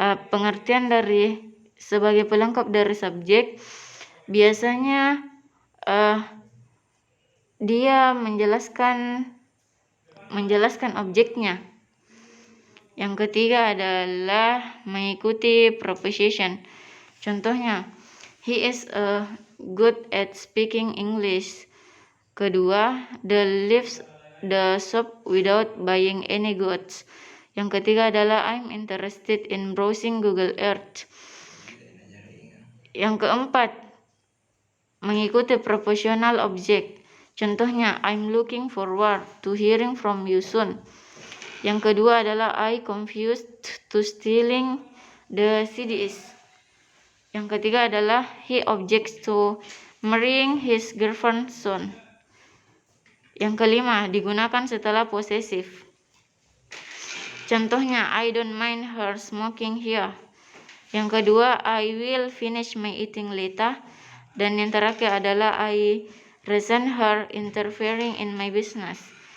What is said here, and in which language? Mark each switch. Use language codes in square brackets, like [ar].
[id] Pengertian dari sebagai pelengkap dari subjek biasanya dia menjelaskan objeknya. Yang ketiga adalah mengikuti proposition. Contohnya [en] he is good at speaking English. [id] Kedua, [en] they leaves the shop without buying any goods. [id] Yang ketiga adalah [en] I'm interested in browsing Google Earth. [id] Yang keempat, mengikuti propositional object. Contohnya [en] I'm looking forward to hearing from you soon. [id] Yang kedua adalah [en] I confused to stealing the CDs. [id] Yang ketiga adalah [en] he objects to marrying his girlfriend soon. [id] Yang kelima, digunakan setelah posesif. Contohnya [en] I don't mind her smoking here. [id] Yang kedua, [en] I will finish my eating later. [id] Dan yang terakhir adalah [en] I resent her interfering in my business.